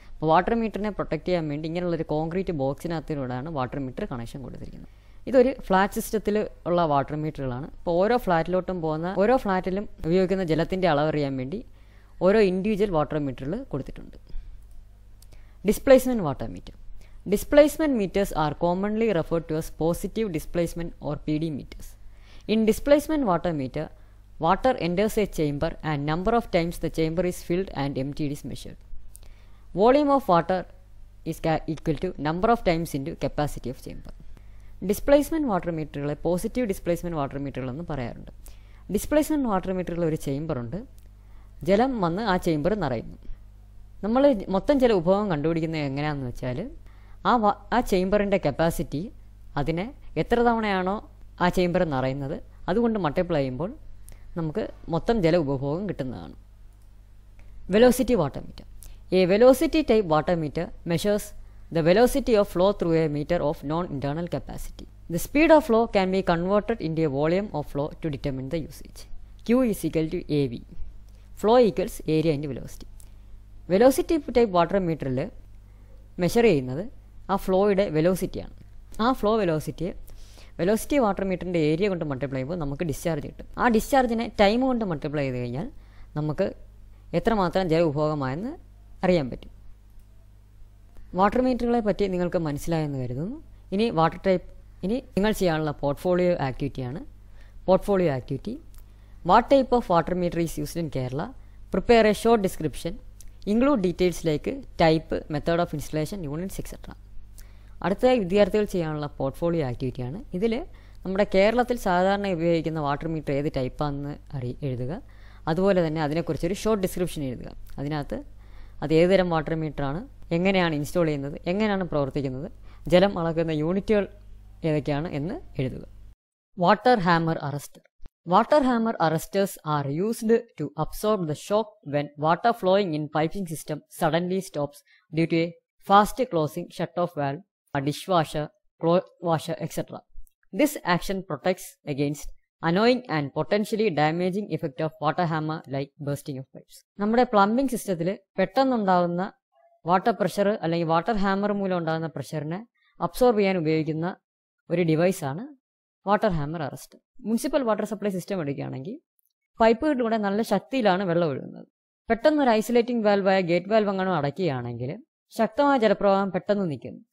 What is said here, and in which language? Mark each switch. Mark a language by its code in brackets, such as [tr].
[ml] അപ്പോൾ water മീറ്ററിനെ protect ചെയ്യാൻ വേണ്ടി ഇങ്ങനെയുള്ളൊരു കോൺക്രീറ്റ് ബോക്സിനകത്തിലൂടെയാണ് വാട്ടർ മീറ്റർ കണക്ഷൻ കൊടുത്തിരിക്കുന്നത്. ഇതൊരു ഫ്ലാറ്റ് സിസ്റ്റത്തിൽ ഉള്ള വാട്ടർ മീറ്ററുകളാണ്. അപ്പോൾ ഓരോ ഫ്ലാറ്റിലോട്ടും പോകുന്ന ഓരോ ഫ്ലാറ്റിലും ഉപയോഗിക്കുന്ന ജലത്തിൻ്റെ അളവറിയാൻ വേണ്ടി ഓരോ ഇൻഡിവിജ്വൽ വാട്ടർ മീറ്ററിൽ കൊടുത്തിട്ടുണ്ട്. [en] Displacement water meter. Displacement meters are commonly referred to as positive displacement or PD meters. In displacement water meter, water enters a chamber and number of times the chamber is filled and emptied is measured. Volume of water is equal to number of times into capacity of chamber. [ml] Displacement water മീറ്ററുകളെ positive displacement water മീറ്ററുകളെന്ന് പറയാറുണ്ട്. Displacement water മീറ്ററിൽ ഒരു ചേമ്പറുണ്ട്. ജലം വന്ന് ആ chamber നിറയുന്നു. നമ്മൾ മൊത്തം ജല ഉപഭോഗം കണ്ടുപിടിക്കുന്നത് എങ്ങനെയാണെന്ന് വെച്ചാൽ ആ ചേമ്പറിൻ്റെ കപ്പാസിറ്റി അതിനെ എത്ര തവണയാണോ ആ ചേമ്പർ നിറയുന്നത് അതുകൊണ്ട് മൾട്ടിപ്ലൈ ചെയ്യുമ്പോൾ നമുക്ക് മൊത്തം ജല ഉപഭോഗം കിട്ടുന്നതാണ്. [en] Velocity water meter. A velocity type water meter measures the velocity of flow through a meter of non-internal capacity. The speed of flow can be converted into a volume of flow to determine the usage. Q is equal to AV. Flow equals area into velocity. [ml] Velocity type water meterൽ measure ചെയ്യുന്നത് ആ ഫ്ലോയുടെ വെലോസിറ്റിയാണ്. ആ flow velocity water മീറ്ററിൻ്റെ area കൊണ്ട് multiply ചെയ്യുമ്പോൾ നമുക്ക് discharge കിട്ടും. ആ ഡിസ്ചാർജിനെ ടൈം കൊണ്ട് മൾട്ടിപ്ലൈ ചെയ്ത് കഴിഞ്ഞാൽ നമുക്ക് എത്രമാത്രം ജല ഉപഭോഗമായെന്ന് അറിയാൻ പറ്റും. വാട്ടർ മീറ്ററുകളെ പറ്റി നിങ്ങൾക്ക് മനസ്സിലായെന്ന് കരുതുന്നു. ഇനി നിങ്ങൾ ചെയ്യാനുള്ള portfolio ആക്ടിവിറ്റിയാണ്. [en] Portfolio activity: what type of water meter is used in Kerala? Prepare a short description. Include details like type, method of installation, units etcetera. [ml] അടുത്തതായി വിദ്യാർത്ഥികൾ ചെയ്യാനുള്ള പോർട്ട്ഫോളിയോ ആക്ടിവിറ്റിയാണ്. ഇതിൽ നമ്മുടെ കേരളത്തിൽ സാധാരണ ഉപയോഗിക്കുന്ന വാട്ടർ മീറ്റർ ഏത് ടൈപ്പാണെന്ന് എഴുതുക. അതുപോലെ തന്നെ അതിനെക്കുറിച്ചൊരു ഷോർട്ട് ഡിസ്ക്രിപ്ഷൻ എഴുതുക. അതിനകത്ത് അത് ഏതുതരം വാട്ടർ മീറ്ററാണ്, എങ്ങനെയാണ് ഇൻസ്റ്റാൾ ചെയ്യുന്നത്, എങ്ങനെയാണ് പ്രവർത്തിക്കുന്നത്, ജലം അളക്കുന്ന യൂണിറ്റുകൾ ഏതൊക്കെയാണ് എന്ന് എഴുതുക. [en] Water hammer arrestor. Water hammer arrestors are used to absorb the shock when water flowing in piping system suddenly stops due to a fast closing shut-off valve, a dishwasher, clothes washer, etc. This action protects against annoying and potentially damaging effect of water hammer like bursting of pipes. [ml] നമ്മുടെ plumbing സിസ്റ്റത്തിൽ പെട്ടെന്നുണ്ടാകുന്ന water pressure അല്ലെങ്കിൽ water hammer മൂലം ഉണ്ടാകുന്ന പ്രഷറിനെ absorb ചെയ്യാൻ ഉപയോഗിക്കുന്ന ഒരു ഡിവൈസാണ് water hammer arrester. Municipal water supply system എടുക്കുകയാണെങ്കിൽ പൈപ്പുകളിലൂടെ നല്ല ശക്തിയിലാണ് വെള്ളം ഒഴുകുന്നത്. പെട്ടെന്ന് ഒരു ഐസൊലേറ്റിംഗ് വാൽവായ ഗേറ്റ് വാൽവ് അങ്ങനെ അടയ്ക്കുകയാണെങ്കിൽ ശക്തമായ ജലപ്രവാഹം പെട്ടെന്ന് നിൽക്കുന്നു.